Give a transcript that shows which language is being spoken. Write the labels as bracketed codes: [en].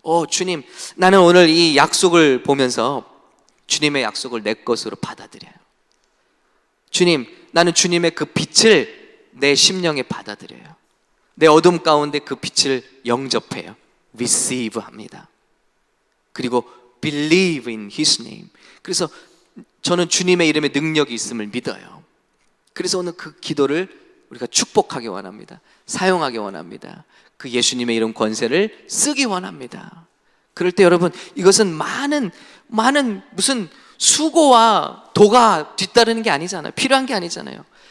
[ko] 주님, 나는 오늘 이 약속을 보면서 주님의 약속을 내 것으로 받아들여요. 주님, 나는 주님의 그 빛을 내 심령에 받아들여요. 내 어둠 가운데 그 빛을 영접해요. receive 합니다. [en] 그리고 believe in his name. [ko] 그래서 저는 주님의 이름에 능력이 있음을 믿어요. 그래서 오늘 그 기도를 우리가 축복하기 원합니다. 사용하기 원합니다. 그 예수님의 이름 권세를 쓰기 원합니다. 그럴 때 여러분, 이것은 많은 무슨 수고와 도가 뒤따르는 게 아니잖아요. 필요한 게 아니잖아요.